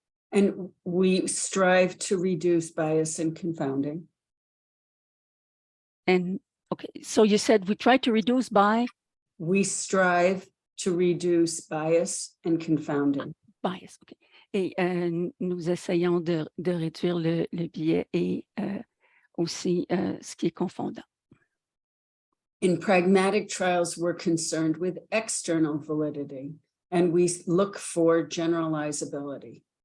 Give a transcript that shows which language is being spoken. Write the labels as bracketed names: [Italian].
[English] And we strive to reduce bias and confounding. And okay, so you said we try to reduce by? We strive to reduce bias and confounding. Bias, okay. [French] Et nous essayons de réduire le biais et aussi ce qui est confondant. [English] In pragmatic trials, we're concerned with external validity, and we look for generalizability.